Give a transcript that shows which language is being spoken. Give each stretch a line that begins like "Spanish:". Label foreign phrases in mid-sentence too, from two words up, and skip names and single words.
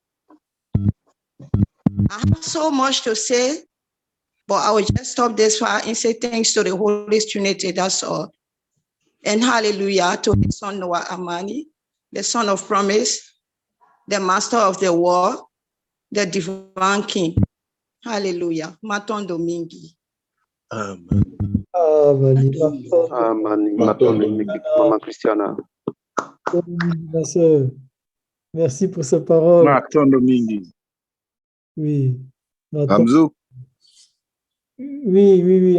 English: I have so much to say, but I will just stop this far and say thanks to the Holy Trinity, that's all. And hallelujah to the Son Noah Amani, the Son of Promise, the Master of the War, the Divine King.
Lingala: Hallelujah. Matondo Mingi.
English: Amen. Amen. Maman Christiana.
French: Merci pour ces paroles.
Lingala: Matondo Mingi.
French: Oui. Hamzo. Oui.